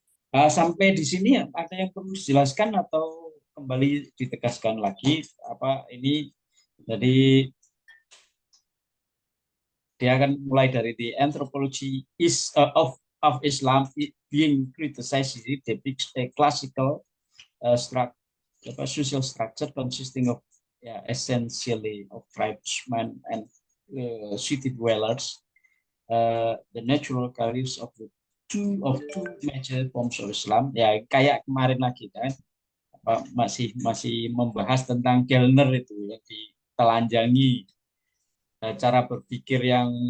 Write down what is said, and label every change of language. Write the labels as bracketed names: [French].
[Indonesian] Sampai di sini ada yang perlu dijelaskan atau kembali ditegaskan lagi apa ini? Jadi dia akan mulai dari [English] the anthropology of Islam being criticized, depicts a classical social structure consisting of essentially of tribesmen and city dwellers, the natural careers of two major forms of Islam. [Indonesian] Ya kayak kemarin lagi kan, masih membahas tentang Gellner itu yang ditelanjangi, cara berpikir yang